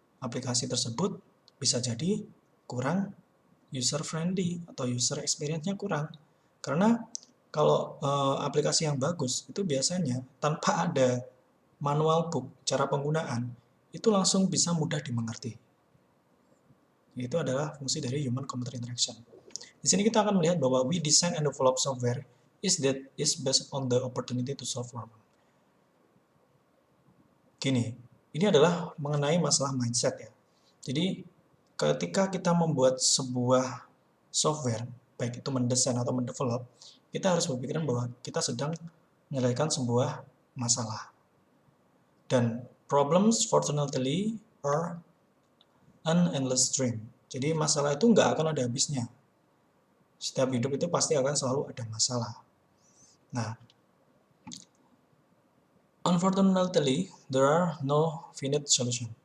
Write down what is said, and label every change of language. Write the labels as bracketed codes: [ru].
[id] aplikasi tersebut bisa jadi kurang user friendly atau user experience-nya kurang. Karena kalau aplikasi yang bagus itu biasanya tanpa ada manual book cara penggunaan itu langsung bisa mudah dimengerti. Itu adalah fungsi dari human computer interaction. Di sini kita akan melihat bahwa [en] we design and develop software is based on the opportunity to solve problem. [id] Gini, ini adalah mengenai masalah mindset ya. Jadi ketika kita membuat sebuah software, baik itu mendesain atau mendevelop, kita harus berpikiran bahwa kita sedang menyelesaikan sebuah masalah. [en] Dan problems fortunately are an endless stream. [id] Jadi masalah itu nggak akan ada habisnya. Setiap hidup itu pasti akan selalu ada masalah. [en] Nah, unfortunately, there are no finite solution.